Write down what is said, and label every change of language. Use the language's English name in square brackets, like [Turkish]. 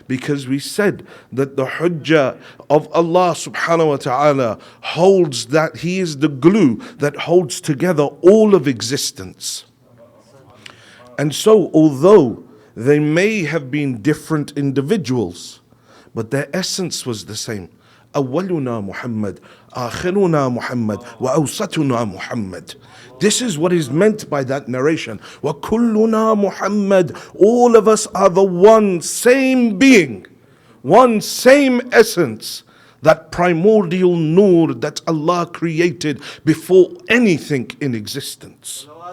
[English] Because we said that the hujjah of Allah subhanahu wa ta'ala holds that He is the glue that holds together all of existence. And so, although they may have been different individuals, but their essence was the same. [Arabic] أولنا محمد آخرنا محمد وأوسطنا محمد. [English] This is what is meant by that narration. [Arabic] وكلنا محمد. [English] All of us are the one same being, one same essence, that primordial nur that Allah created before anything in existence.